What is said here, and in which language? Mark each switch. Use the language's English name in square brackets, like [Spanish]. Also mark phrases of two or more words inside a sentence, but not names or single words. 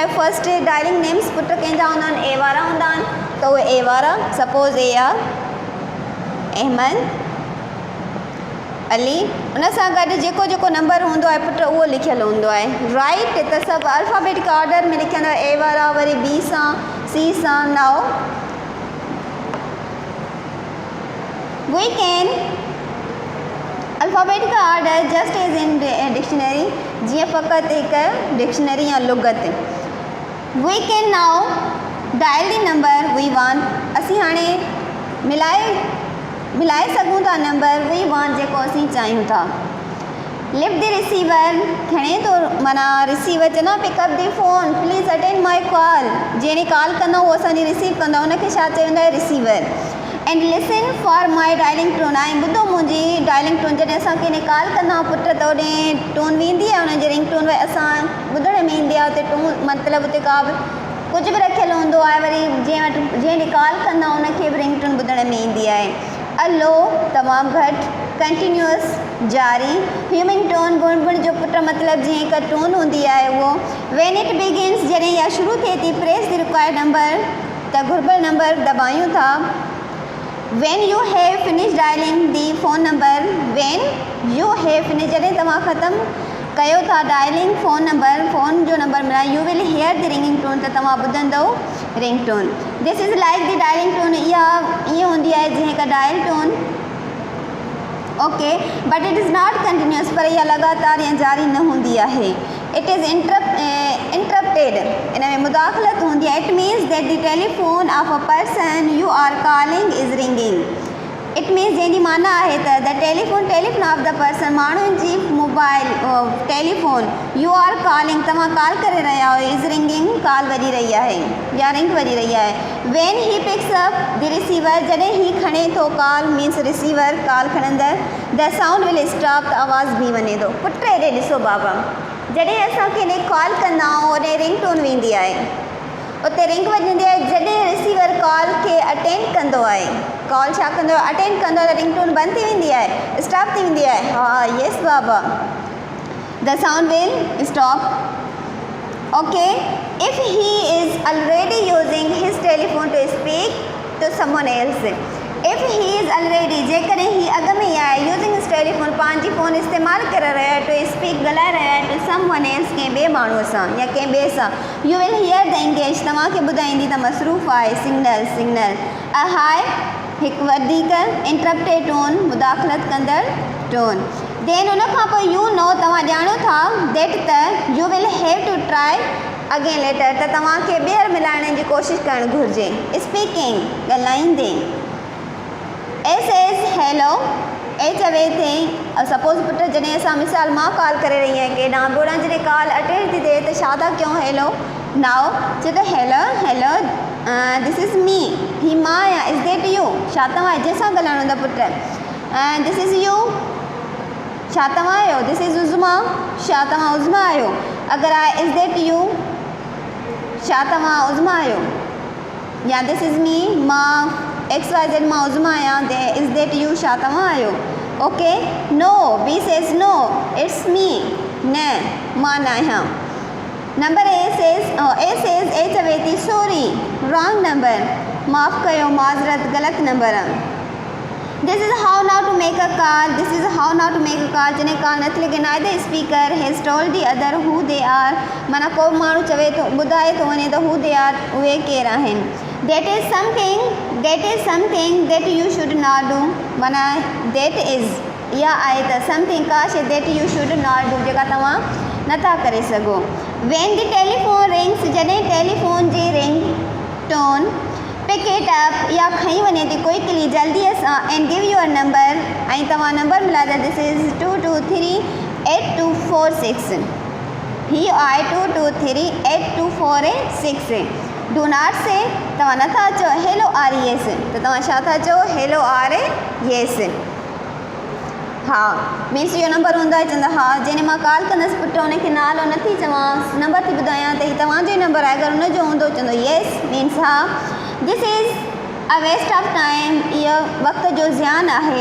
[English] first dialling names [Sindhi] पुट कंहिंजा हूंदा आहिनि, ए वारा हूंदा आहिनि त उहे ए वारा. सपोज़ ए आहे अहमद, अली, उन सां गॾु जेको जेको नंबर हूंदो आहे पुट उहो लिखियलु हूंदो आहे. राइट, त सभु [English] alphabetic order [Sindhi] में लिखियलु ए वारा, वरी बी सां, सी सां. [English] now we can alphabetical order just as in dictionary, [Sindhi] जीअं फ़क़ति हिकु डिक्शनरी या लुगत। [English] we can now dial the number we want, [Sindhi] असीं हाणे मिलाए सघूं था [English] number we want [Sindhi] जेको असीं चाहियूं था। [English] lift the receiver, [Sindhi] खणे थो माना रिसीवर चवंदा [English] pick up the phone, please attend my call, [Sindhi] जहिड़ी कॉल कंदा उहो असांजी रिसीव कंदा उनखे छा चवंदा आहिनि रिसीवर। [English] and listen for my dialling tone, [Sindhi] ऐं ॿुधो मुंहिंजी [English] dialling tone, [Sindhi] जॾहिं असां कंहिं कॉल कंदा आहियूं पुट त होॾे टोन वेंदी आहे हुनजी [English] ring tone, [Sindhi] असां ॿुधण में ईंदी आहे, हुते टोन मतिलबु हुते का बि कुझु बि रखियलु हूंदो आहे, वरी जंहिं ॾींहुं कॉल कंदा उनखे बि [English] ring tone [Sindhi] ॿुधण में ईंदी आहे। अलो तमामु घटि, कंटिन्यूअस जारी, [English] human tone [Sindhi] गुणगुण जो पुट मतिलबु जीअं हिकु टोन हूंदी आहे उहो। [English] when it begins, [Sindhi] जॾहिं इहा शुरू थिए थी, [English] press the required number, [Sindhi] त घुर्बल नंबर दॿायूं था। [English] when you have finish dialling the phone number, when you have finish, [Sindhi] जॾहिं तव्हां ख़तमु कयो था [English] dialling phone number, [Sindhi] फ़ोन जो नंबर मिलाए, [English] you will hear the ringing tone, [Sindhi] त तव्हां ॿुधंदव [English] ring tone. this is like the dialling tone, [Sindhi] इहा ईअं हूंदी आहे जीअं हिकु [English] dial tone, okay, but it is not continuous, [Sindhi] पर इहा लगातार या जारी न हूंदी आहे। [English] it is interrupted, [Sindhi] इन में मुदाख़लत हूंदी आहे। [English] it means that the telephone of a person you are calling is ringing, it means [Sindhi] जंहिंजी माना आहे त [English] the telephone of the person, [Sindhi] माण्हुनि जी [English] mobile telephone, you are calling [Sindhi] तव्हां कॉल करे रहिया आहियो, [English] is ringing [Sindhi] कॉल वॼी रही आहे या रिंग वॼी रही आहे। [English] when he picks up the receiver, [Sindhi] जॾहिं ही खणे थो [English] call means receiver call [Sindhi] खणंदड़, [English] the sound will stop, [Sindhi] त आवाज़ बि वञे थो। पुट हेॾे ॾिसो बाबा, जॾहिं असां केॾे कॉल कंदा आहियूं होॾे [English] ring tone [Sindhi] वेंदी आहे, उते रिंग वॼंदी आहे, जॾहिं रिसीवर कॉल खे अटेंड कंदो आहे, कॉल छा कंदो आहे अटेंड कंदो आहे, त [English] ring tone [Sindhi] बंदि थी वेंदी आहे, स्टॉप थी वेंदी आहे। [English] हा yes बाबा, the sound will stop, okay। if he is already using his telephone to speak to someone else, if he is already, [Sindhi] जेकॾहिं ही अॻ में ई आहे, [English] using his telephone, [Sindhi] पंहिंजी फ़ोन इस्तेमालु करे रहियो आहे, [English] to speak [Sindhi] ॻाल्हाए रहियो आहे, [English] to someone else, [Sindhi] कंहिं ॿिए माण्हूअ सां या कंहिं ॿिए सां, [English] you will hear the engage, [Sindhi] तव्हांखे ॿुधाईंदी त मसरूफ़ आहे, सिग्नल। [English] a high, [Sindhi] हिकु वधीक, [English] interrupted tone, [Sindhi] मुदाख़लत कंदड़ टोन। [English] then [Sindhi] उन खां पोइ [English] you know, [Sindhi] तव्हां ॼाणो था, [English] that त you will have to try again later, [Sindhi] त तव्हांखे ॿीहर मिलाइण जी कोशिशि करणु घुरिजे। स्पीकिंग, ॻाल्हाईंदे। [English] S as hello, [Sindhi] ए चवे थी, सपोज़ पुट जॾहिं असां मिसाल मां कॉल करे रही आहियां केॾांहुं ॿोॾां, जॾहिं कॉल अटेंड थी थिए त छा था कयूं, [English] hello now, [Sindhi] चए थो [English] hello this is me, [Sindhi] ही मां आहियां, [English] is that you, [Sindhi] छा तव्हां जंहिंसां ॻाल्हाइणो हूंदा पुट, [English] this is you, [Sindhi] छा तव्हां आहियो, [English] this is Uzma, [Sindhi] छा तव्हां उज़मा आहियो, अगरि आहे [English] is that you, [Sindhi] छा तव्हां उज़मा आहियो, या [English] this is me, [Sindhi] मां XYZ मां उज़मा आहियां, [English] is that you, [Sindhi] छा तव्हां आहियो, ओके। [English] no, B says no, it's me, [Sindhi] न मां न आहियां। [English] number A says, [Sindhi] ए चवे थी [English] sorry, wrong number, [Sindhi] माफ़ु कयो, माज़रत, ग़लति नंबर। [English] this is how now to make a call, this is how now to make a call, [Sindhi] जॾहिं कॉल नथी लॻे, [English] neither speaker has told the other who they are, [Sindhi] माना को माण्हू चवे थो ॿुधाए थो वञे त [English] who they are, [Sindhi] उहे केरु आहिनि। [English] that is something that you should not do, माना that is [Sindhi] इहा आहे त [English] something [Sindhi] का शइ [English] that you should not do, [Sindhi] जेका तव्हां नथा करे सघो। [English] when the telephone rings, [Sindhi] जॾहिं टेलीफोन जी [English] ring tone, pick it up, [Sindhi] या खई वञे थी क्विकली जल्दीअ सां, [English] and give your number, [Sindhi] ऐं तव्हां नंबर मिलाए, [English] this is [Sindhi] 2238246, ही आहे 2238246। [English] do not say, [Sindhi] तव्हां नथा चओ [English] hello or yes, [Sindhi] त तव्हां छा था चओ, [English] hello or yes, [Sindhi] हा मीन्स इहो नंबर हूंदो आहे, चवंदा हा, जंहिं मां कॉल कंदसि पुट उनखे नालो नथी चवां, नंबर थी ॿुधायां त हीउ तव्हांजो ई नंबर आहे, अगरि हुनजो हूंदो चवंदो [English] yes means [Sindhi] हा। [English] this is a waste of time, [Sindhi] इहो वक़्त जो ज़ियान आहे।